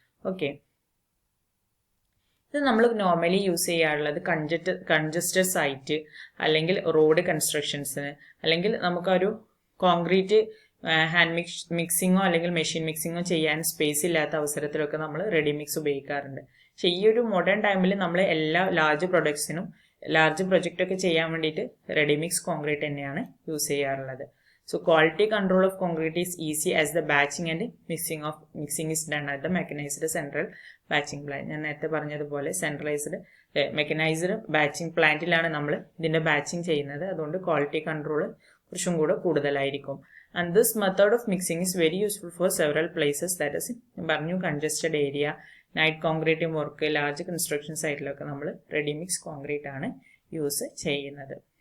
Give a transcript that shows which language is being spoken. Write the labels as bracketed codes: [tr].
[ml] Okay, ഇത് നമ്മൾ normally use ചെയ്യാറുള്ളത് കൺജസ്റ്റഡ് സൈറ്റ് അല്ലെങ്കിൽ റോഡ് കൺസ്ട്രക്ഷൻസിന്, അല്ലെങ്കിൽ നമുക്കൊരു കോൺക്രീറ്റ് ഹാൻഡ് മിക്സിങ്ങോ അല്ലെങ്കിൽ മെഷീൻ മിക്സിങ്ങോ ചെയ്യാൻ സ്പേസ് ഇല്ലാത്ത അവസരത്തിലൊക്കെ നമ്മൾ റെഡിമിക്സ് ഉപയോഗിക്കാറുണ്ട്. പക്ഷെ ഈ ഒരു മോഡേൺ ടൈമിൽ നമ്മൾ എല്ലാ ലാർജ് പ്രൊജക്റ്റൊക്കെ ചെയ്യാൻ വേണ്ടിയിട്ട് റെഡിമിക്സ് കോൺക്രീറ്റ് തന്നെയാണ് യൂസ് ചെയ്യാറുള്ളത്. [en] So quality control of concrete is easy as the batching and mixing is done at the mechanized central batching plant. [ml] ഞാൻ നേരത്തെ പറഞ്ഞതുപോലെ സെൻട്രലൈസ്ഡ് മെക്കനൈസ്ഡ് ബാച്ചിങ് പ്ലാന്റിലാണ് നമ്മൾ ഇതിന്റെ ബാച്ചിങ് ചെയ്യുന്നത്. അതുകൊണ്ട് ക്വാളിറ്റി കൺട്രോൾ കുറച്ചും കൂടെ കൂടുതലായിരിക്കും. [en] And this method of mixing is very useful for several places. [ml] That is പറഞ്ഞു congested area, night concreting work, large construction സൈറ്റിലൊക്കെ നമ്മൾ റെഡിമിക്സ് കോൺക്രീറ്റ് ആണ് യൂസ് ചെയ്യുന്നത്.